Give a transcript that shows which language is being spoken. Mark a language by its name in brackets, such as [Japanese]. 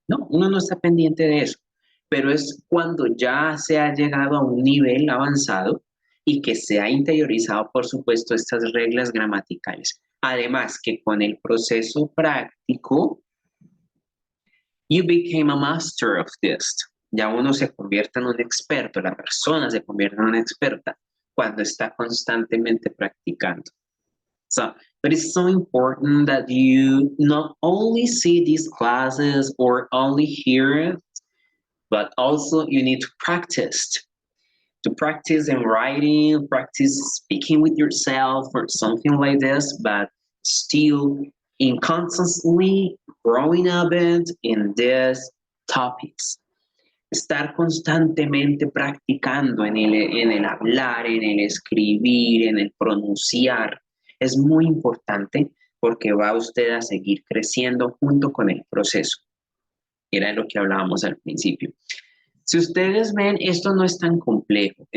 [Spanish] No, uno no está pendiente de eso, pero es cuando ya se ha llegado a un nivel avanzado y que se ha interiorizado, por supuesto, estas reglas gramaticales. Además, que con el proceso práctico, [English] you became a master of this. [Spanish] Ya uno se convierte en un experto, la persona se convierte en una experta cuando está constantemente practicando. [English] So, but it's so important that you not only see these classes or only hear it, but also you need to practice. To practice in writing, practice speaking with yourself or something like this, but still in constantly growing up in these topics. [Spanish] Estar constantemente practicando en el hablar, en el escribir, en el pronunciar, es muy importante porque va usted a seguir creciendo junto con el proceso. Era lo que hablábamos al principio. Si ustedes ven, esto no es tan complejo.